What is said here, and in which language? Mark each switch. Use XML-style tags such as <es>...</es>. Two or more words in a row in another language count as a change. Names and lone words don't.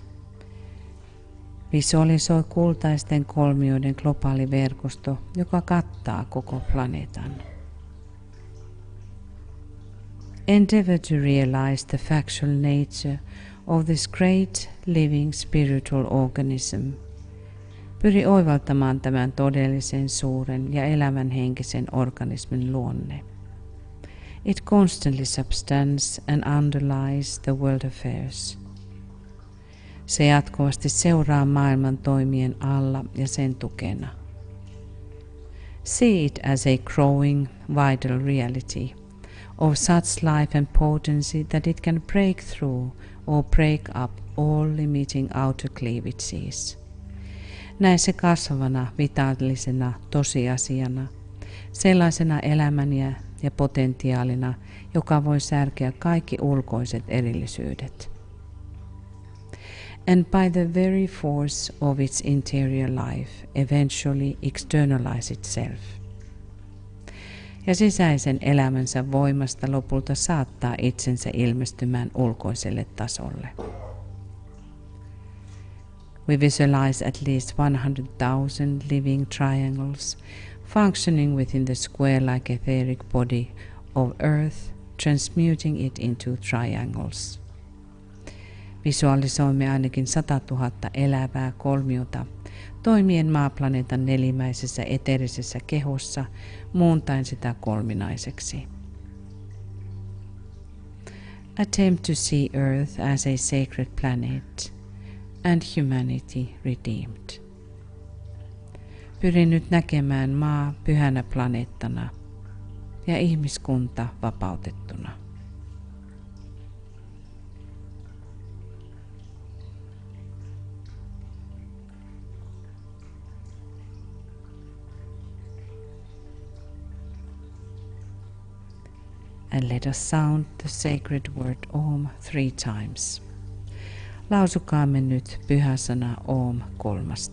<fi>Visualisoi kultaisten kolmioiden globaali verkosto, joka kattaa koko planeetan.</fi> <en>Endeavor to realize the factual nature of this great living spiritual organism.</en> <fi>Pyri oivaltamaan tämän todellisen suuren ja elävän henkisen organismin luonne.</fi> <en>It constantly substances and underlies the world affairs.</en> <fi>Se jatkuvasti seuraa maailman toimien alla ja sen tukena.</fi> <en>See it as a growing, vital reality of such life and potency that it can break through or break up all limiting outer cleavages.</en> <fi>Näe se kasvavana, vitaalisena tosiasiana, sellaisena elämänä ja potentiaalina, joka voi särkeä kaikki ulkoiset erillisyydet.</fi> <en>And by the very force of its interior life, eventually externalize itself.</en> <fi>Ja sisäisen elämänsä voimasta lopulta saattaa itsensä ilmestymään ulkoiselle tasolle.</fi> <en>We visualize at least 100,000 living triangles functioning within the square-like etheric body of Earth, transmuting it into triangles.</en> <fi>Visualisoimme ainakin 100 000 elävää kolmiota toimien maaplaneetan nelimäisessä eteerisessä kehossa, muuntaen sitä kolminaiseksi.</fi> <en>Attempt to see Earth as a sacred planet and humanity redeemed.</en> <fi>Pyrin nyt näkemään maa pyhänä planeettana ja ihmiskunta vapautettuna.</fi> <en>And let us sound the sacred word Om 3 times.</en> <fi>Lausukaamme nyt pyhä sana Om 3.</fi>